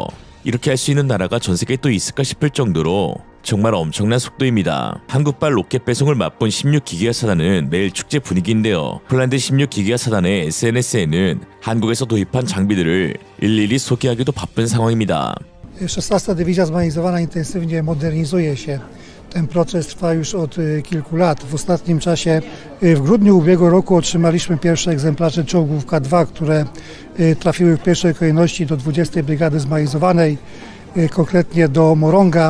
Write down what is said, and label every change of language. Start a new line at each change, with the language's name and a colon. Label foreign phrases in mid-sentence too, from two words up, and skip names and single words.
Korean: 이렇게 할 수 있는 나라가 전 세계에 또 있을까 싶을 정도로 정말 엄청난 속도입니다. 한국발 로켓 배송을 맛본 16기계화 사단은 매일 축제 분위기인데요. 폴란드 16기계화 사단의 SNS에는 한국에서 도입한 장비들을 일일이 소개하기도 바쁜 상황입니다.
Polish: 16. Dywizja Zmechanizowana intensywnie modernizuje się. Ten proces trwa już od kilku lat. W ostatnim czasie, w grudniu ubiegłego roku otrzymaliśmy pierwsze egzemplarze czołgów K2, które trafiły w pierwszej kolejności do 20. Brygady Zmechanizowanej, konkretnie do Moronga.